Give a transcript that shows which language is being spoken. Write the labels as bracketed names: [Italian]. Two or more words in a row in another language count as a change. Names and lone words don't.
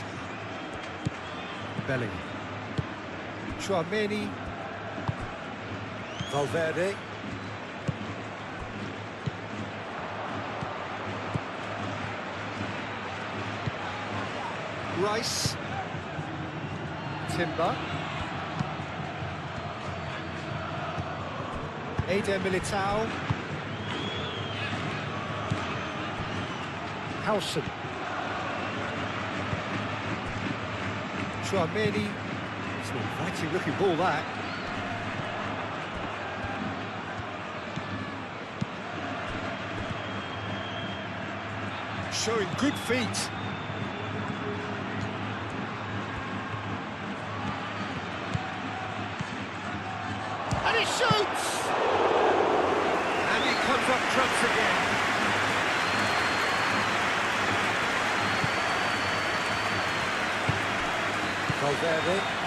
[English] Bellingham. Chouameni. Valverde. Rice. Timber. Eder Militao. Howson. Chouameni. It's an inviting looking ball, that. Showing good feet. And he shoots! And he comes up trumps again. Valverde.